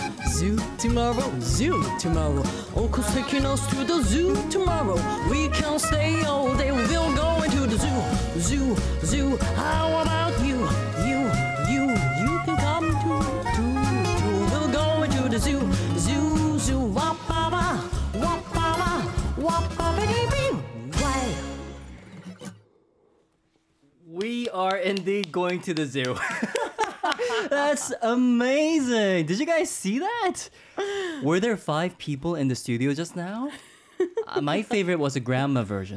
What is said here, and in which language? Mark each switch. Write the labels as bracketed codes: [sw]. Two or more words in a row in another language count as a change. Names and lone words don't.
[en] Zoo tomorrow. Zoo tomorrow. Uncle's taking us to the zoo tomorrow. We can't stay all day. We'll go into the zoo. Zoo, zoo. How about you? You can come too. We'll go into the zoo. Zoo, zoo. Wap ba ba. Wap ba ba. Wap ba ba dee bee. Why? We are indeed going to the zoo. That's amazing. Did you guys see that? Were there 5 people in the studio just now? My favorite was the grandma version.